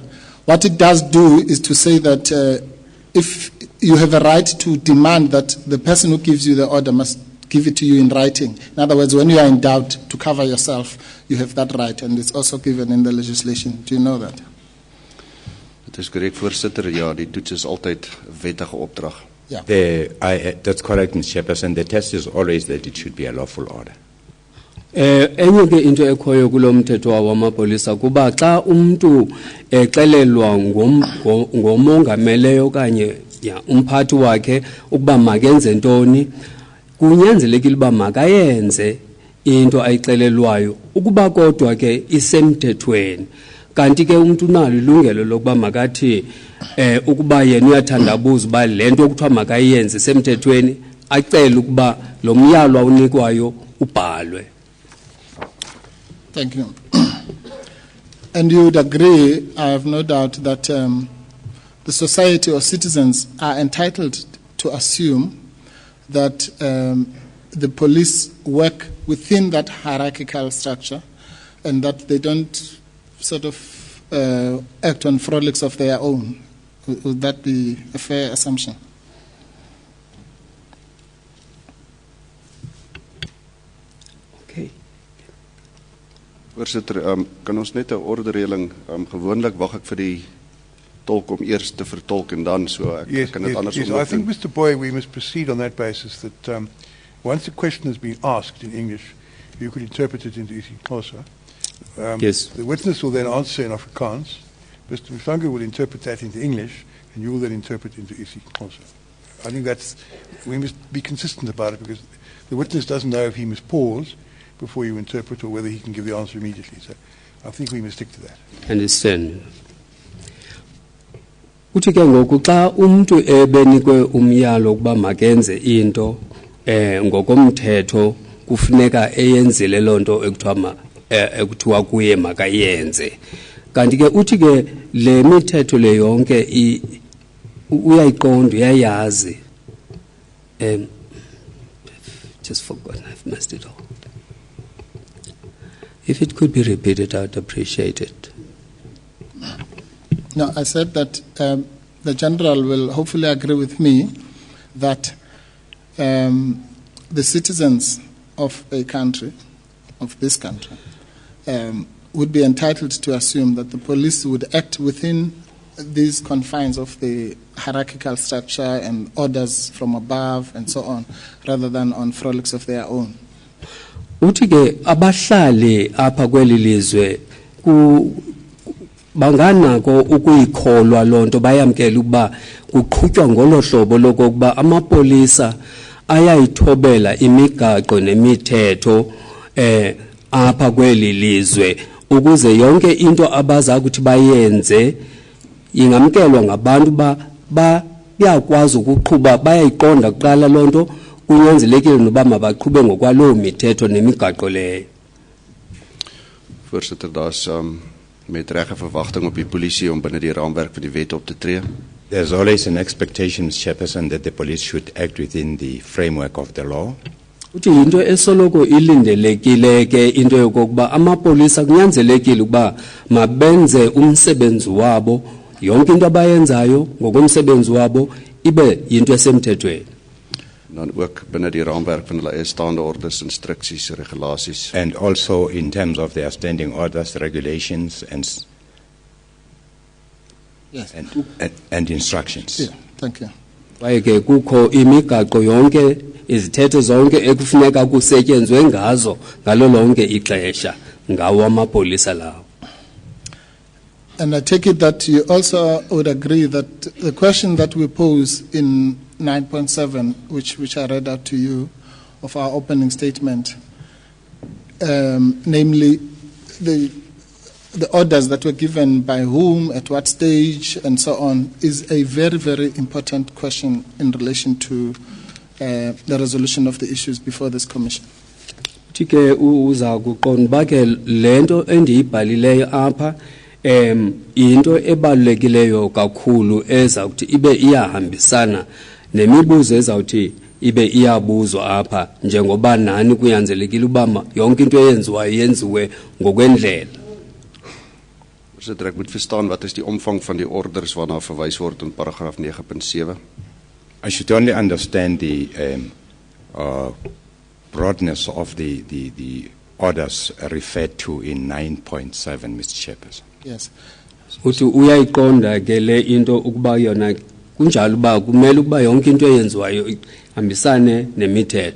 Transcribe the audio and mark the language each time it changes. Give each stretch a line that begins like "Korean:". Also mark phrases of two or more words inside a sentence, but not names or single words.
English: What it does do is to say that if you have a right to demand that the person who gives you the order must give it to you in writing. In other words, when you are in doubt to cover yourself, you have that right, and it's also given in the legislation. Do you know that?
Afrikaans: Dit is korrek, voorsitter. Ja, die toets is altyd 'n wettige opdrag.
English: Yeah. That's correct, Mr. Chairperson. The test is always that it should be a lawful order.
Xhosa: Enye ke into ekhoyo kulo mthetho wamapolisa kuba xa umuntu exelelwa ngomongameleyo okanye umphathi wakhe ukuba makenze ntoni, kunyanzelekile uba makayenze into ayixelelwayo ukuba kodwa ke isemthethweni. Kanti ke umuntu unalo ilungelo lokuba makathi ukuba yena uyathandabuza uba le nto okuthiwa makayenze isemthethweni, acele ukuba lo myalo awunikwayo ubhalwe.
English: Thank you. And you would agree, I have no doubt, that the society or citizens are entitled to assume that the police work within that hierarchical structure and that they don't sort of act on frolics of their own. Would that be a fair assumption? Okay.
Afrikaans: Voorsitter, kan ons net 'n ordereëling, gewoonlik wag ek vir die tolk om eers te vertolk en dan so ek kan dit andersom
English: yes. I think, Mr. Boy, we must proceed on that basis that once a question has been asked in English, you could interpret it into isiXhosa. Yes. The witness will then answer in Afrikaans. Mr. Mhlanga will interpret that into English, and you will then interpret into isiXhosa. I think we must be consistent about it because the witness doesn't know if he must pause before you interpret or whether he can give the answer immediately. So I think we must stick to that. Understand.
Xhosa: Uthi ke ngoku xa umuntu ebenikwe umyalo ukuba makenze into ngokomthetho kufuneka eyenzile lonto ekuthiwa kuye makayenze. Kanti ke uthi ke le mithetho le yonke uyayiqonda uyayazi.
English: Just forgotten, I've messed it all. If it could be repeated, I'd appreciate it. No, I said that the General will hopefully agree with me that the citizens of a country, of this country, would be entitled to assume that the police would act within these confines of the hierarchical structure and orders from above and so on, rather than on frolics of their own.
Xhosa: Uthi ke abahlali apha kweli lizwe banganako ukuyikholwa lonto bayamkela ukuba kuqhutywa ngolo hlobo lokuba amapolisa ayayithobela imigaqo nemithetho apha kweli lizwe ukuze yonke into abaza kuthi bayenze ingamkelwa ngabantu bayakwazi ukuqhuba bayayiqonda kuqala lonto kunyanzelekile noba mabaqhube ngokwaloo mithetho nemigaqo leyo.
Afrikaans: Voorsitter, daar's met reg 'n verwagting op die polisie om binne die raamwerk van die wet op te tree.
English: There's always an expectation, Chairperson, that the police should act within the framework of the law.
Xhosa: Uthi into esoloko ilindelekile ke into yokuba amapolisa kunyanzelekile ukuba mabenze umsebenzi wabo yonke into abayenzayo ngokomsebenzi wabo ibe into esemthethweni.
Afrikaans: Dan ook binne die raamwerk van hulle staande orders, instruksies, regulasies.
English: And also in terms of their standing orders, regulations, and Yes. and instructions. Yeah, thank you.
Xhosa: Kwaye ke kukho imigaqo yonke izithethe zonke ekufuneka kusetyenzwe ngazo ngalo lonke ixesha ngawo amapolisa lawo.
English: And I take it that you also would agree that the question that we pose in 9.7, which I read out to you of our opening statement, namely the orders that were given by whom, at what stage, and so on, is a very, very important question in relation to the resolution of the issues before this commission.
Xhosa: Tike uza kuqonda ba ke lento endiyibhalileyo apha into ebalulekileyo kakhulu ezawuthi ibe iyahambisana nemibuzo ezawuthi ibe iyabuzwa apha njengoba nani kuyanzelekile uba yonke into eyenziwayo yenziwe ngokwendlela.
Afrikaans: Voorsitter, ek moet verstaan wat is die omvang van die orders waarna verwys word in paragraaf 9.7.
English: I should only understand the broadness of the orders referred to in 9.7, Mr. Chairperson. Yes.
Xhosa: Uthi uyayiqonda ke le into ukuba yona kunjalo uba kumele ukuba yonke into eyenziwayo ihambisane nemithetho.